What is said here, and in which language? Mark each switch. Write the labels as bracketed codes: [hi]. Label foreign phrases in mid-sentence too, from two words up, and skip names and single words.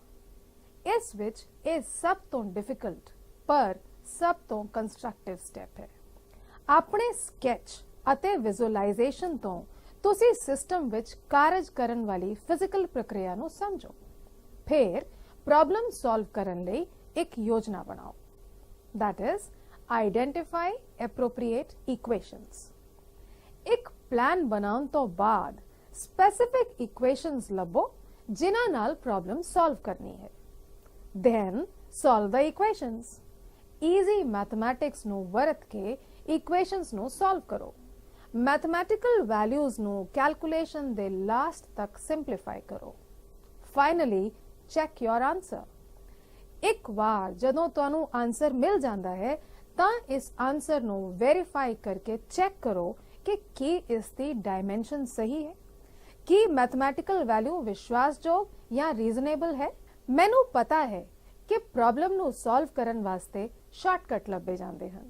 [pa] ਇਸ ਵਿੱਚ ਇਹ ਸਭ ਤੋਂ ਡਿਫਿਕਲਟ ਪਰ ਸਭ ਤੋਂ [en] constructive step [pa] ਹੈ। ਆਪਣੇ ਸਕੈਚ ਅਤੇ ਵਿਜ਼ੂਅਲਾਈਜ਼ੇਸ਼ਨ ਤੋਂ ਤੁਸੀਂ ਸਿਸਟਮ ਵਿੱਚ ਕਾਰਜ ਕਰਨ ਵਾਲੀ ਫਿਜ਼ੀਕਲ ਪ੍ਰਕਿਰਿਆ ਨੂੰ ਸਮਝੋ। ਫਿਰ [en] problem solve [pa] ਕਰਨ ਲਈ ਇੱਕ ਯੋਜਨਾ ਬਣਾਓ। [en] That is, identify appropriate equations. [pa] ਇੱਕ ਪਲਾਨ ਬਣਾਉਣ ਤੋਂ ਬਾਅਦ [en] specific equations [pa] ਲੱਭੋ ਜਿਨ੍ਹਾਂ ਨਾਲ [en] problem solve [pa] ਕਰਨੀ ਹੈ। [en] Then solve the equations. Easy mathematics [pa] ਨੂੰ ਵਰਤ ਕੇ equations ਨੂੰ solve ਕਰੋ। [en] Mathematical values [pa] ਨੂੰ calculation ਦੇ ਲਾਸਟ ਤੱਕ simplify ਕਰੋ। [en] Finally, check your answer. [pa] ਇੱਕ ਵਾਰ ਜਦੋਂ ਤੁਹਾਨੂੰ ਆਨਸਰ ਮਿਲ ਜਾਂਦਾ ਹੈ ਤਾਂ ਇਸ ਆਨਸਰ ਨੂੰ ਵੈਰੀਫਾਈ ਕਰਕੇ ਚੈੱਕ ਕਰੋ ਕਿ ਕੀ ਇਸ ਦੀ ਡਾਇਮੈਂਸ਼ਨ ਸਹੀ ਹੈ, ਕੀ [en] mathematical value [pa] ਵਿਸ਼ਵਾਸਯੋਗ ਜਾਂ ਰੀਜ਼ਨੇਬਲ ਹੈ। ਮੈਨੂੰ ਪਤਾ ਹੈ ਕਿ ਪ੍ਰੋਬਲਮ ਨੂੰ ਸੋਲਵ ਕਰਨ ਵਾਸਤੇ ਸ਼ਾਰਟਕਟ ਲੱਭੇ ਜਾਂਦੇ ਹਨ।